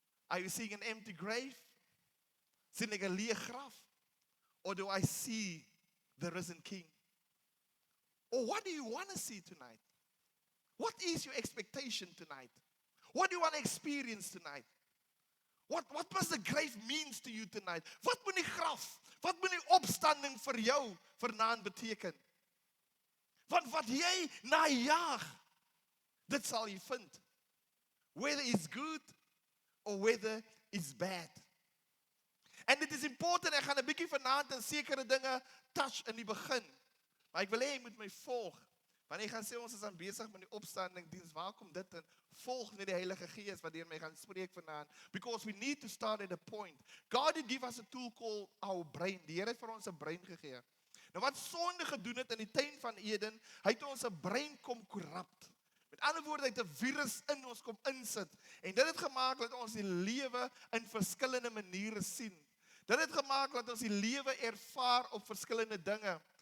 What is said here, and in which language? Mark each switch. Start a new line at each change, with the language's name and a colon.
English: Are you seeing an empty grave?
Afrikaans: Sien ek 'n leë graf?
English: Or do I see the risen King? Or what do you want to see tonight? What is your expectation tonight? What do you want to experience tonight? What must the grave means to you tonight?
Afrikaans: Wat moet die graf, wat moet die opstanding vir jou vanaand beteken? Want wat jy najag, dit sal jy vind.
English: Whether it's good or whether it's bad. And it is important,
Afrikaans: ek gaan 'n bietjie vanaand in sekere dinge touch in die begin. Maar ek wil hê jy moet my volg. Want ek gaan sê ons is aan besig met die opstanding diens. Waar kom dit in? Volg net die Heilige Gees wat deur my gaan spreek vanaand.
English: Because we need to start at a point. God did give us a tool called our brain.
Afrikaans: Die Here het vir ons 'n brein gegee. Nou wat sonde gedoen het in die tuin van Eden, hy het ons 'n brein kom korrupt. Met ander woorde, hy het 'n virus in ons kom insit. En dit het gemaak dat ons die lewe in verskillende maniere sien. Dit het gemaak dat ons die lewe ervaar op verskillende dinge.